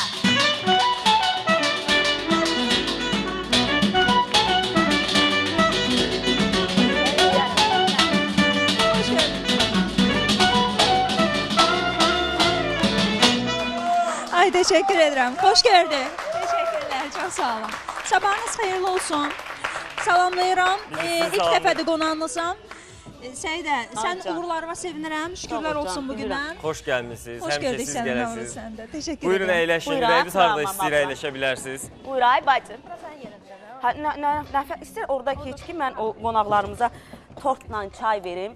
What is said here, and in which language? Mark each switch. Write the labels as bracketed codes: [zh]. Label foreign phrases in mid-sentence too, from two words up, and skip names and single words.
[tr] Ay teşekkür ederim. Hoş geldin. Teşekkürler. Çok sağ olun. Sabahınız hayırlı olsun. [az] Salamlayıram. İlk dəfədir qonağınızam. Səydə, sən canım. uğurlarıma sevinirəm. Şükürlər Sağ ol olsun canım, bugündən. Xoş gəlmisiniz. [tr] Hoş [az] Həmişə [tr] gördük [az] siz [tr] səni. [az] gələsiniz. Sən də. Teşekkür Buyurun [tr] ederim. [az] əyləşin. Buyurun, Ürəyiniz harda [tr] tamam, [az] istəyir [tr] abla. [az] əyləşə bilərsiniz. Buyur ay bacım. İstər orada keç ki, mən o qonaqlarımıza tortla çay verim.